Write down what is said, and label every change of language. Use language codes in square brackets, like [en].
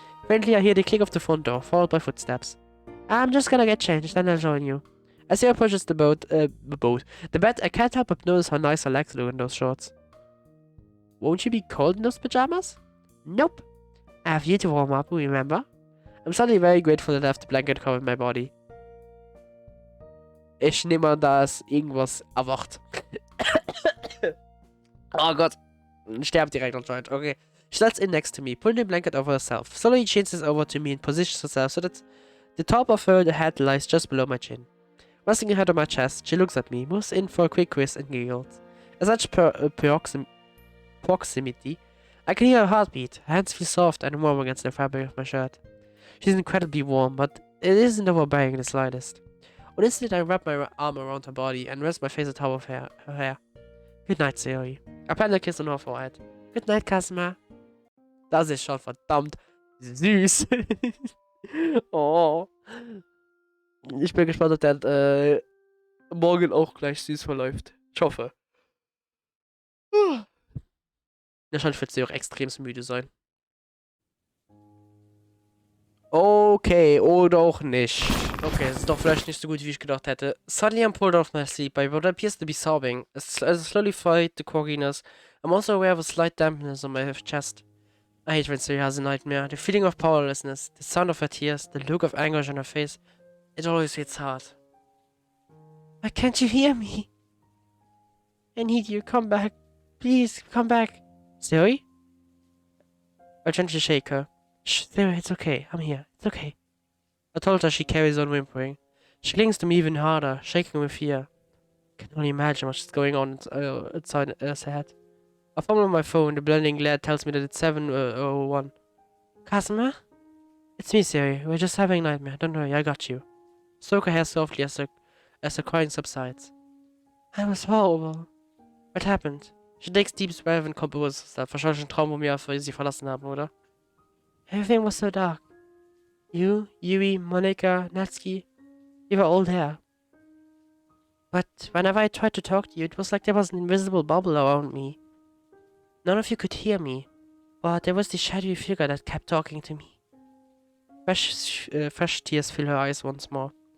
[en] Faintly, I hear the click of the front door, followed by footsteps. I'm just gonna get changed, then I'll join you. As he approaches the bed, I can't help but notice how nice her legs look in those shorts. Won't you be cold in those pajamas? Nope. I have you to warm up, remember? I'm suddenly very grateful that I have the blanket covering my body. [de] Ich nehme an, da ist irgendwas erwacht. Oh Gott. Sterbt direkt anscheinend. Okay. [en] She slides in next to me, pulling the blanket over herself. Slowly changes over to me and positions herself so that the top of her head lies just below my chin. Resting her head on my chest, she looks at me, moves in for a quick kiss and giggles. At such proximity, I can hear her heartbeat. Her hands feel soft and warm against the fabric of my shirt. She's incredibly warm, but it isn't overbearing in the slightest. On instant, I wrap my arm around her body and rest my face on top of her hair. Good night, Siri. I plant a kiss on her forehead. Good night, Kasma. [de] Das ist schon verdammt süß. Oh. Ich bin gespannt, ob der morgen auch gleich süß verläuft. Ich hoffe. Wahrscheinlich wird sie auch extrem müde sein. Okay, oder auch nicht. Okay, es ist doch vielleicht nicht so gut, wie ich gedacht hätte. [en] Suddenly I'm pulled off my sleep, but what appears to be sobbing. As I slowly fight the quirkiness, I'm also aware of a slight dampness on my chest. I hate when Siri has a nightmare. The feeling of powerlessness, the sound of her tears, the look of anguish on her face. It always hits hard. Why can't you hear me? I need you. Come back. Please, come back. Siri? I gently shake her. Shh, Siri, it's okay. I'm here. It's okay. I told her. She carries on whimpering. She clings to me even harder, shaking with fear. I can only imagine what's going on inside her head. I fumble on my phone. The blending glare tells me that it's 7:01. Kasma? It's me, Siri. We're just having a nightmare. Don't worry, I got you. Stroke her hair softly as her crying subsides. I was horrible. What happened? She takes deep breath and composes herself. [de] Wahrscheinlich ein Traum, wo wir sie verlassen haben, oder? [en] Everything was so dark. You, Yui, Monica, Natsuki, you were all there. But whenever I tried to talk to you, it was like there was an invisible bubble around me. None of you could hear me, but there was this shadowy figure that kept talking to me. Fresh tears fill her eyes once more.